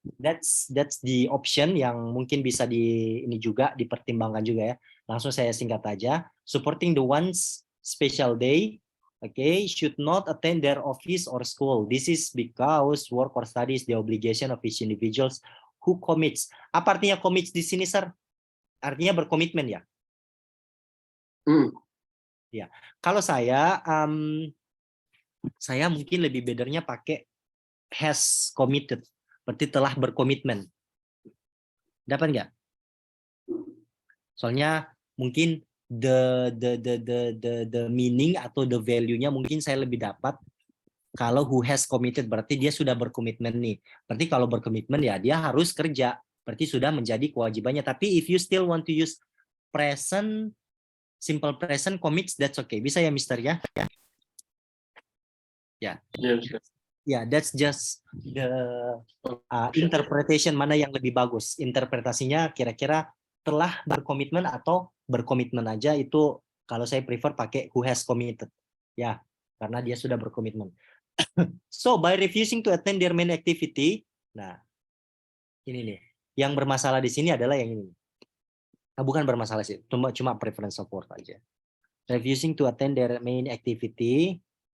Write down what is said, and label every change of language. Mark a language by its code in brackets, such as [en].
[en] That's the option [id] yang mungkin bisa ini juga dipertimbangkan juga ya. Langsung saya singkat aja. [en] Supporting the one's special day, okay, should not attend their office or school. This is because work or study is the obligation of each individuals who commits. [id] Apa artinya commits di sini, Sir? Artinya berkomitmen ya? Ya. Kalau saya mungkin lebih betternya pakai has committed, berarti telah berkomitmen. Dapat nggak? Soalnya mungkin [en] the meaning [id] atau [en] the value-nya [id] mungkin saya lebih dapat kalau [en] who has committed, [id] berarti dia sudah berkomitmen nih. Berarti kalau berkomitmen ya dia harus kerja, berarti sudah menjadi kewajibannya. Tapi [en] if you still want to use present, simple present commits, that's okay. [id] Bisa ya, Mister ya? Ya. Ya, [en] that's just the interpretation [id] mana yang lebih bagus. Interpretasinya kira-kira telah berkomitmen atau berkomitmen aja, itu kalau saya prefer pakai [en] who has committed. [id] Ya, karena dia sudah berkomitmen. [en] So, by refusing to attend their main activity, [id] nah, ini nih. Yang bermasalah di sini adalah yang ini. Nah, bukan bermasalah sih, cuma [en] preference of word [id] aja. [en] Refusing to attend their main activity.